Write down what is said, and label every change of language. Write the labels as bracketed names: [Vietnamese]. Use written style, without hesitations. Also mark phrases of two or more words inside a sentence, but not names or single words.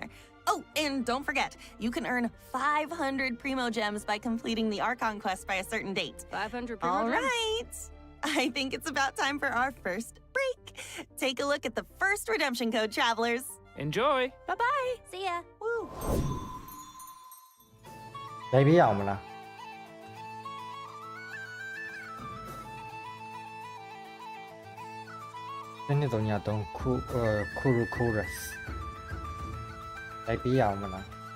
[English] Oh, and don't forget, you can earn 500 Primo Gems by completing the Archon quest by a certain date. 500 All right. I think it's about time for our first break. Take a look at the first redemption code, travelers. Enjoy! Bye-bye! See ya. Woo. [Burmese] ရိုက်ပြရအောင်မလားဒီနေ့တော့ညတော့ခုရူခိုရစ်ရိုက်ပြရအောင်မလား